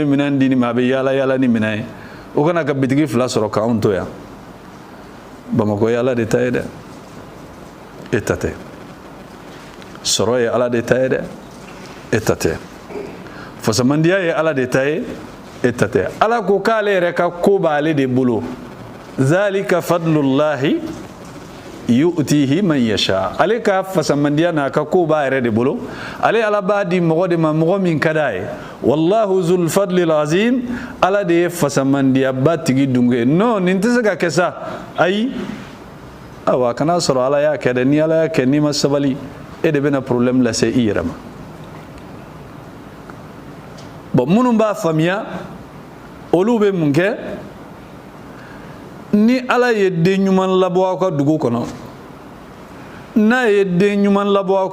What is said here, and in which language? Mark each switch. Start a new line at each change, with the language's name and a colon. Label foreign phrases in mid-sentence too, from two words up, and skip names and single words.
Bambara: minɛn di nin ma a bɛ yaala yaala ni minɛn ye o kana ka bitigi fila sɔrɔ k'anw to yan bamakɔ ye ala de ta ye dɛ e ta tɛ sɔrɔ ye ala de ta ye dɛ e ta tɛ fasamandiya ye ala de ta ye e ta tɛ ala ko k'ale yɛrɛ ka ko b'ale de bolo
Arabic: ذلك فضل الله يؤتيه من يشاء
Bambara: ale ka fasamandiya n'a ka ko b'a yɛrɛ de bolo ale ala b'a di mɔgɔ de ma mɔgɔ min ka d'a ye
Arabic: والله ذو الفضل العظيم
Bambara: ala de ye fasamandiya ba tigi dunke non nin tɛ se ka kɛ sa ayi awa kana sɔrɔ ala y'a kɛ dɛ ni ala y'a kɛ n'i ma sabali e de bɛna problème lase i yɛrɛ ma bon minnu b'a faamuya olu bɛ mun kɛ ni ala ye den ɲuman labɔ aw ka dugu kɔnɔ n'a ye den ɲuman labɔ aw